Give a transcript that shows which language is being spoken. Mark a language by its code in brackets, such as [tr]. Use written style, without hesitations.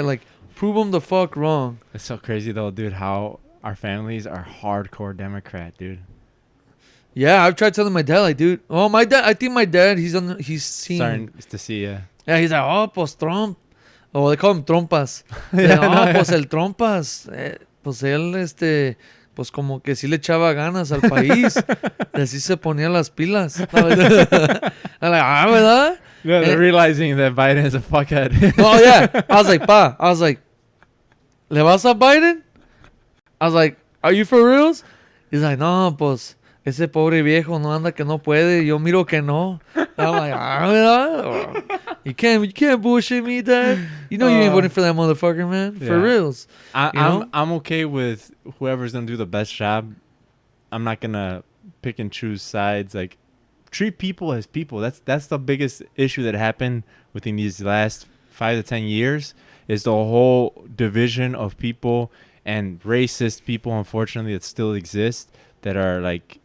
[en] Like, prove him the fuck wrong. It's so crazy, though, dude, how our families are hardcore Democrat, dude. Yeah, I've tried telling my dad, like, dude. Oh, my dad. I think my dad, he's seen. Starting to see, yeah. Yeah, he's like, oh, pues Trump. Oh, they call him Trompas. [es] Pues el Trompas. Pues él, pues como que sí le echaba ganas al país. Así se ponía las pilas. [en] I'm like, [es] ¿verdad? [en] Yeah, they're realizing that Biden is a fuckhead. Oh, yeah. I was like, [es] ¿le vas a Biden? [en] I was like, are you for reals? He's like, [es] no, pues, ese pobre viejo no anda que no puede. Yo miro que no. [en] I'm like, [es] ¿verdad? [en] You can't bullshit me, Dad. You know you ain't voting for that motherfucker, man. For reals. I'm okay with whoever's gonna do the best job. I'm not gonna pick and choose sides. Like, treat people as people. That's the biggest issue that happened within these last 5 to 10 years is the whole division of people and racist people, unfortunately, that still exist that are like.